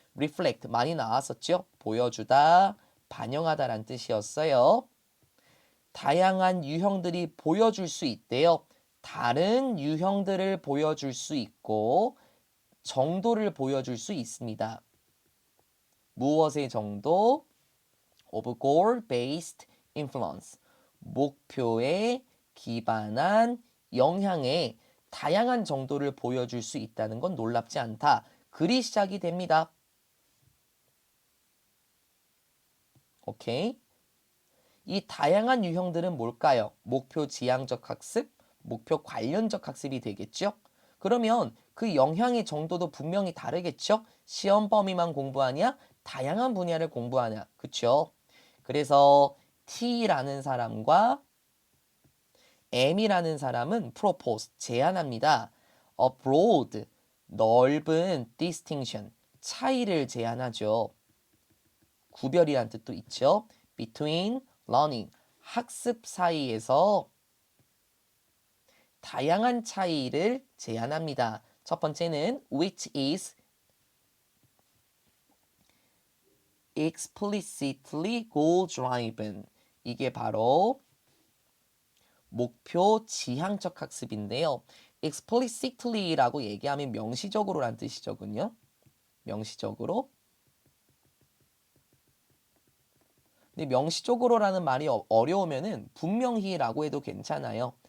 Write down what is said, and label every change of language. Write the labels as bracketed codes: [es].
[ko] reflect 많이 나왔었죠? 보여주다, 반영하다라는 뜻이었어요. 다양한 유형들이 보여줄 수 있대요. 다른 유형들을 보여줄 수 있고 정도를 보여줄 수 있습니다. 무엇의 정도? [en] of goal-based influence. [ko] 목표에 기반한 영향의 다양한 정도를 보여줄 수 있다는 건 놀랍지 않다. 글이 시작이 됩니다. 오케이. 이 다양한 유형들은 뭘까요? 목표 지향적 학습, 목표 관련적 학습이 되겠죠? 그러면 그 영향의 정도도 분명히 다르겠죠? 시험 범위만 공부하냐? 다양한 분야를 공부하냐? 그쵸? 그래서 T라는 사람과 M이라는 사람은 propose, 제안합니다. A broad, 넓은 distinction, 차이를 제안하죠. 구별이란 뜻도 있죠. [en] between learning, [ko] 학습 사이에서 다양한 차이를 제안합니다. 첫 번째는 [en] which is explicitly goal driven. [ko] 이게 바로 목표 지향적 학습인데요. explicitly라고 얘기하면 명시적으로란 뜻이거든요. 명시적으로. 근데 명시적으로라는 말이 어려우면은 분명히라고 해도 괜찮아요.